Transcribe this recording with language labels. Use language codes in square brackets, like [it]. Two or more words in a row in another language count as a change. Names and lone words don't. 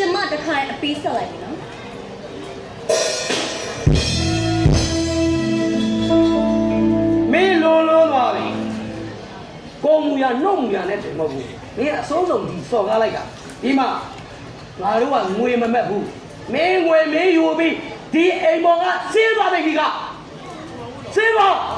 [en] the kind of piece of like, you know. [my] မင်းလုံးလုံးသွားပြီကိုမူရနှုတ်မူရနဲ့တည်းမဟုတ်ဘူးမင်းအစိုးဆုံးဒီစော်ကားလိုက်တာဒီမှာငါတို့ကငွေမမက်ဘူးမင်းငွေမင်းယူပြီးဒီအိမ်ပေါ်ကစင်းသွားပြီကစင်းပါ